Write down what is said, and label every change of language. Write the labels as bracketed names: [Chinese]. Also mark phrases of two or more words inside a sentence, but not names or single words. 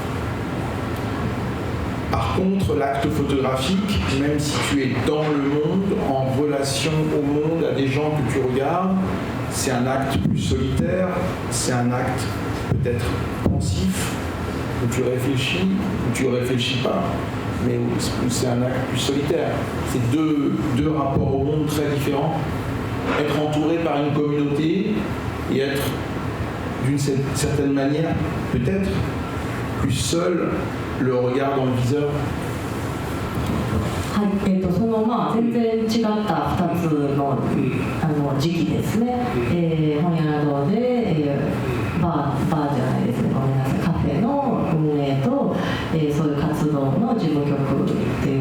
[French] Par contre, l'acte photographique, même si tu es dans le monde, en relation au monde, à des gens que tu regardes, c'est un acte plus solitaire, c'est un acte peut-être pensif, où tu réfléchis, où tu ne réfléchis pas, mais où c'est un acte plus solitaire. C'est deux rapports au monde très différents. Être entouré par une communauté et être d'une certaine manière, peut-être, plus seul, le regard dans le viseur. [Japanese] はい、その全然違った2つの、時期ですね。本屋などで、バーじゃないですね、ごめんなさい、カフェの運営と、そういう活動の事務局っていう、